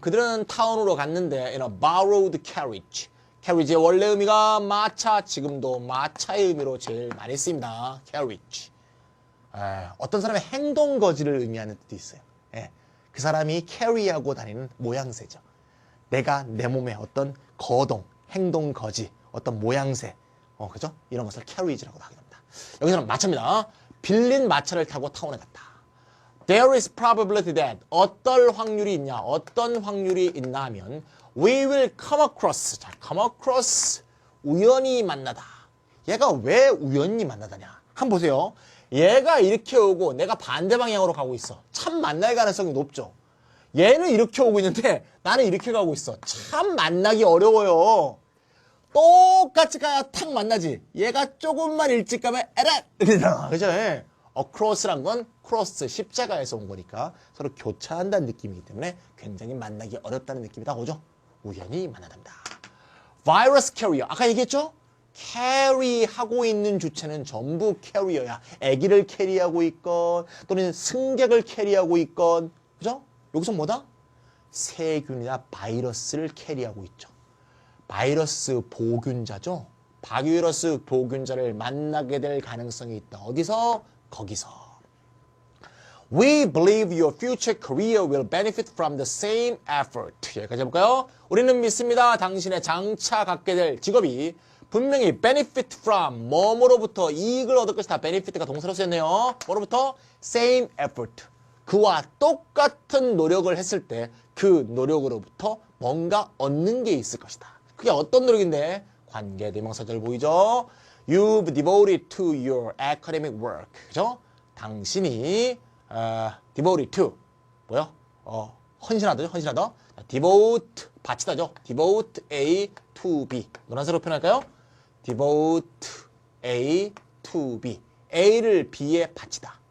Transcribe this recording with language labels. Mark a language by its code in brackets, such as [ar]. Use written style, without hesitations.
[ko] 그들은 타운으로 갔는데 [en] in a borrowed carriage. [ko] carriage의 원래 의미가 마차, 지금도 마차의 의미로 제일 많이 쓰입니다. [en] carriage. [ko] 어떤 사람의 행동 거지를 의미하는 뜻도 있어요. 그 사람이 carry하고 다니는 모양새죠. 내가 내 몸에 어떤 거동, 행동 거지, 어떤 모양새, 그죠? 이런 것을 carriage라고 하게 됩니다. 여기서는 마차입니다. 빌린 마차를 타고 타운에 갔다. [en] There is probability that [ko] 어떤 확률이 있냐? 어떤 확률이 있나 하면 [en] we will come across. [ko] 자, come across. 우연히 만나다. 얘가 왜 우연히 만나다냐? 한번 보세요. 얘가 이렇게 오고 내가 반대 방향으로 가고 있어. 참 만날 가능성이 높죠. 얘는 이렇게 오고 있는데 나는 이렇게 가고 있어. 참 만나기 어려워요. 똑같이 가야 탁 만나지. 얘가 조금만 일찍 가면 에라! 그죠? across란 건 cross, 십자가에서 온 거니까 서로 교차한다는 느낌이기 때문에 굉장히 만나기 어렵다는 느낌이 다 오죠. 우연히 만나답니다. virus carrier. 아까 얘기했죠? 캐리하고 있는 주체는 전부 캐리어야. 아기를 캐리하고 있건 또는 승객을 캐리하고 있건 그죠? 여기서 뭐다? 세균이나 바이러스를 캐리하고 있죠. 바이러스 보균자죠. 바이러스 보균자를 만나게 될 가능성이 있다. 어디서? 거기서. [en] We believe your future career will benefit from the same effort. [ko] 여기까지 해볼까요? 우리는 믿습니다. 당신의 장차 갖게 될 직업이 분명히 benefit from 뭐뭐로부터 이익을 얻을 것이다. benefit가 동사로 쓰였네요. 뭐로부터? same effort. 그와 똑같은 노력을 했을 때 그 노력으로부터 뭔가 얻는 게 있을 것이다. 그게 어떤 노력인데? 관계대명사절 보이죠? [en] You've devoted to your academic work. [ko] 그죠? 당신이 devoted to 뭐요? 헌신하다죠. 헌신하다. devote 바치다죠. [en] devote A to B. [ko] 노란색으로 표현할까요? [en] devote A to B. [ko] A를 B에 바치다.